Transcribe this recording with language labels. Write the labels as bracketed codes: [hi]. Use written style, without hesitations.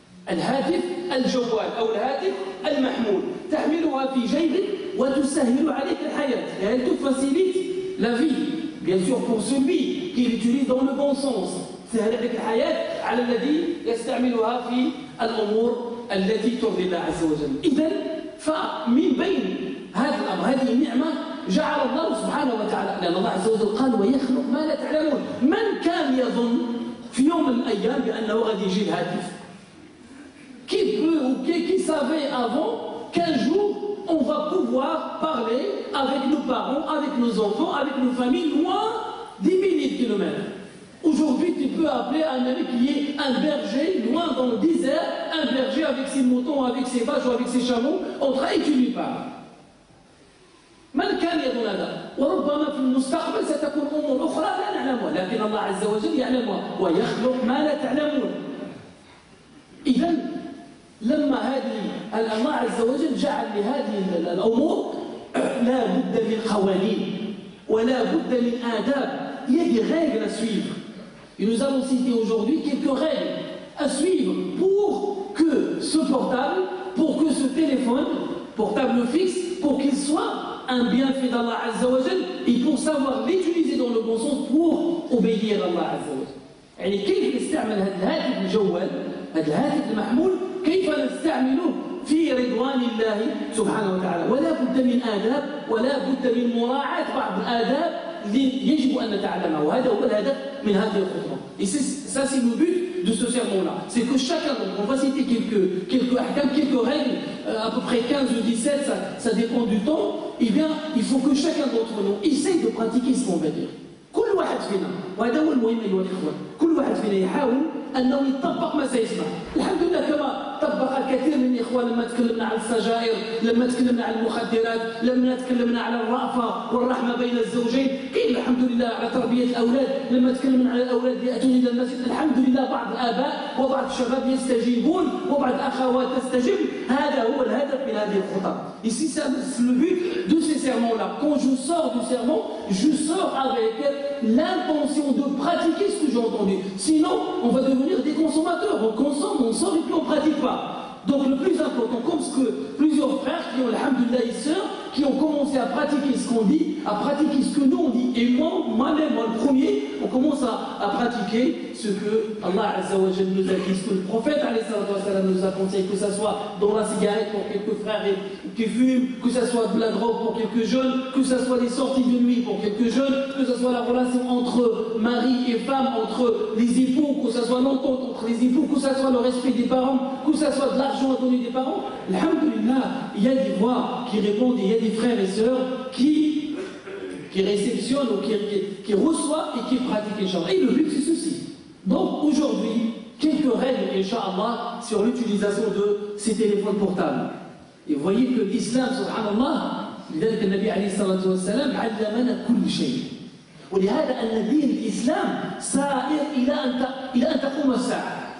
[ar] الهاتف الجوال أو الهاتف المحمول تحملها في جيبك وتسهل عليك الحياة. [fr] Et elle te facilite la vie, bien sûr pour celui qui l'utilise dans le bon sens. [ar] سهل عليك الحياة على الذي يستعملها في الأمور التي ترضي الله عز وجل. إذن فمن بين هذا الأمر هذه النعمة جعل الله سبحانه وتعالى لأن الله عز وجل قال ويخلق ما لا تعلمون. من كان يظن في يوم من الأيام بأنه غادي يجي الهاتف [fr] qui savait avant qu'un jour on va pouvoir parler avec nos parents, avec nos enfants, avec nos familles loin des milliers de kilomètres. Aujourd'hui, tu peux appeler un ami qui est un berger loin dans le désert, un berger avec ses moutons, avec ses vaches ou avec ses chameaux, on travaille et tu lui parles. [ar] من كان يظن هذا وربما في المستقبل ستكون أمور أخرى لا نعلمها لكن الله عز وجل يعلمها ويخلق ما لا تعلمون. إذن لما الله عز وجل جعل لهذه الأمور لا بد من قوانين ولا بد من آداب. [fr] Il y a des règles à suivre. Et nous allons citer aujourd'hui quelques règles à suivre pour que ce portable, pour que ce téléphone portable fixe, pour qu'il soit un bienfait d'Allah Azza wa Jal et pour savoir l'utiliser dans le bon sens pour obéir à Allah Azza wa Jal. [ar] يعني كيف نستعمل هذا الهاتف الجوال هذا الهاتف المحمول كيف نستعمله في رضوان الله سبحانه وتعالى ولا بد من آداب ولا بد من مراعاة بعض الآداب اللي يجب أن نتعلمها وهذا هو الهدف من هذه الخطبة. [fr] Et ça c'est le but de ce sermon-là. C'est que chacun, on va citer quelques ahkam, quelques règles, à peu près 15 ou 17, ça dépend du temps. Eh bien, il faut que chacun d'entre nous essaye de pratiquer ce qu'on va dire. [ar] كل واحد فينا وهذا هو المهم أيها الإخوة كل واحد فينا يحاول أنه يطبق ما سيسمع. الحمد لله كما طبق الكثير من الإخوان لما تكلمنا عن السجائر لما تكلمنا عن المخدرات لما تكلمنا على الرأفة والرحمة بين الزوجين كاين الحمد لله على تربية الأولاد لما تكلمنا على الأولاد اللي يأتون إلى المسجد الحمد لله بعض الآباء وبعض الشباب يستجيبون وبعض الأخوات تستجيب هذا هو الهدف من هذه الخطب. [fr] Ici c'est le but de ces sermons-là. Quand je sors du sermon, je sors avec l'intention de pratiquer ce que j'ai entendu. Sinon, on va devenir des consommateurs. On consomme, on sort et puis on ne pratique pas. Donc le plus important, comme ce que plusieurs frères qui ont, alhamdoulilah, et sœurs, qui ont commencé à pratiquer ce qu'on dit, à pratiquer ce que nous on dit, et moi-même, moi le premier, on commence à pratiquer ce que Allah Azza wa Jalla nous a dit, ce que le prophète nous a conseillé, que ce soit dans la cigarette pour quelques frères qui fument, que ce soit de la drogue pour quelques jeunes, que ce soit les sorties de nuit pour quelques jeunes, que ce soit la relation entre mari et femme, entre les époux, que ce soit l'entente entre les époux, que ce soit le respect des parents, que ce soit de l'argent à donner des parents. Alhamdulillah, il y a des voix qui répondent, il y a des frères et sœurs qui réceptionnent ou qui reçoivent et qui pratiquent, Inch'Allah. Et le but c'est ceci. Donc aujourd'hui, quelques règles, Inch'Allah, sur l'utilisation de ces téléphones portables. Et vous voyez que l'islam, subhanallah, [ar] لذلك النبي عليه الصلاة والسلام علمنا كل شيء. ولهذا أن دين الإسلام سائر إلى أن تقوم الساعة.